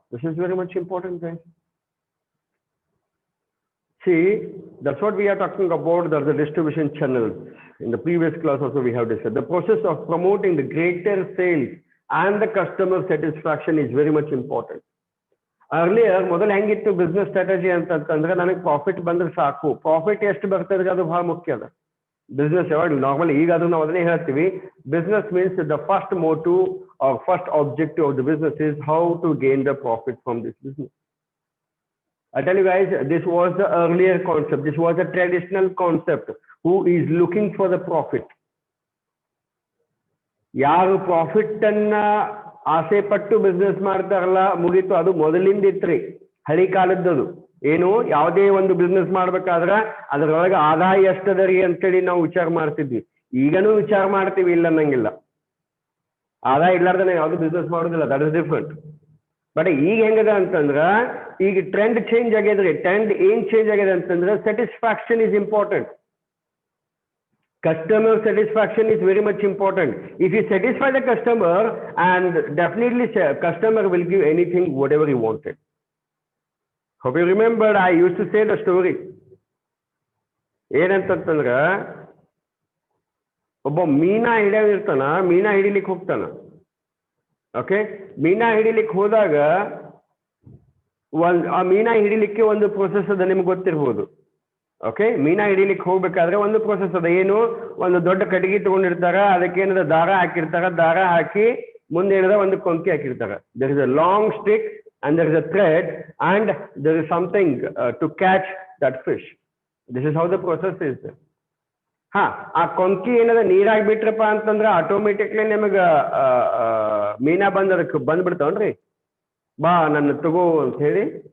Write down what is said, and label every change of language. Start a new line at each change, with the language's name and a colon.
English: This is very much important, guys. See, that's what we are talking about. There's the distribution channels. In the previous class also we have discussed. The process of promoting the greater sales and the customer satisfaction is very much important.
Kannada: Earlier, ಮೊದಲು ಹೆಂಗಿತ್ತು business strategy ಅಂತಂದ್ರೆ, ನನಗೆ profit ಬಂದ್ರೆ ಸಾಕು. Profit ಎಷ್ಟು ಬರ್ತದೆ ಅದು ಬಹಳ ಮುಖ್ಯ ಅದ. ಬಿಸ್ನೆಸ್ ಯಾವಾಗ ನಾರ್ಮಲಿ ಈಗಾದ್ರೂ ನಾವು ಅದನ್ನೇ ಹೇಳ್ತೀವಿ,
English: Business means the first motive or first objective of the business is how to gain the profit from this business. I tell you guys, this was the earlier concept. This was a traditional concept. Who is looking for the profit?
Kannada: ಯಾರು profit ಅನ್ನ ಆಸೆ ಪಟ್ಟು business ಮಾಡ್ತಾರಲ್ಲ, ಮುಗೀತು, ಅದು ಮೊದಲಿಂದ ಇತ್ರಿ, ಹಳಿ ಕಾಲದ್ದದು. ಏನು, ಯಾವುದೇ ಒಂದು ಬಿಸ್ನೆಸ್ ಮಾಡ್ಬೇಕಾದ್ರೆ ಅದರೊಳಗೆ ಆದಾಯ ಎಷ್ಟದ ರೀ ಅಂತೇಳಿ ನಾವು ವಿಚಾರ ಮಾಡ್ತಿದ್ವಿ. ಈಗನೂ ವಿಚಾರ ಮಾಡ್ತೀವಿ, ಇಲ್ಲ ಅನ್ನಂಗಿಲ್ಲ. ಆದಾಯ ಇಲ್ಲಾರ್ದನೆ ಯಾವ್ದು ಬಿಸ್ನೆಸ್ ಮಾಡೋದಿಲ್ಲ,
English: That is different.
Kannada: ಬಟ್ ಈಗ ಹೆಂಗದ ಅಂತಂದ್ರ, ಈಗ ಟ್ರೆಂಡ್ ಚೇಂಜ್ ಆಗ್ಯದ್ರಿ. ಟ್ರೆಂಡ್ ಏನ್ ಚೇಂಜ್ ಆಗ್ಯದ ಅಂತಂದ್ರೆ,
English: Satisfaction is important. Customer satisfaction is very much important. If you satisfy the customer, and definitely customer will give anything whatever he wanted. Hope you remember, I used to say the story.
Kannada: ಏನಂತಂದ್ರ, ಒಬ್ಬ ಮೀನಾ ಹಿಡಿಯೋದಿರ್ತಾನ, ಮೀನಾ ಹಿಡಿಲಿಕ್ಕೆ ಹೋಗ್ತಾನ. Okay, ಮೀನಾ ಹಿಡಿಲಿಕ್ಕೆ ಹೋದಾಗ ಆ ಮೀನಾ ಹಿಡಿಲಿಕ್ಕೆ ಒಂದು process ಅದ, ನಿಮ್ಗೆ ಗೊತ್ತಿರ್ಬೋದು. Okay, ಮೀನಾ ಹಿಡಿಲಿಕ್ಕೆ ಹೋಗ್ಬೇಕಾದ್ರೆ ಒಂದು ಪ್ರೊಸೆಸ್ ಅದ. ಏನು, ಒಂದು ದೊಡ್ಡ ಕಟ್ಟಿಗೆ ತಗೊಂಡಿರ್ತಾರ, ಅದಕ್ಕೇನದ ದಾರ ಹಾಕಿರ್ತಾರ, ದಾರ ಹಾಕಿ ಮುಂದೆ ಏನದ ಒಂದು ಕೊಂಕಿ ಹಾಕಿರ್ತಾರ.
English: There is a long stick and there is a thread and there is something to catch that fish. This is how the process is.
Kannada: ಆ ಕೊಂಕಿ ಏನದ ನೀರಾಗಿ ಬಿಟ್ರಪ್ಪ ಅಂತಂದ್ರೆ ಆಟೋಮೆಟಿಕ್ಲಿ ನಿಮಗೆ ಮೀನಾ ಬಂದ್ ಅದಕ್ಕೆ ಬಂದ್ಬಿಡ್ತಾವನ್ರಿ, ಬಾ ನನ್ನ ತಗೋ ಅಂತ ಹೇಳಿ.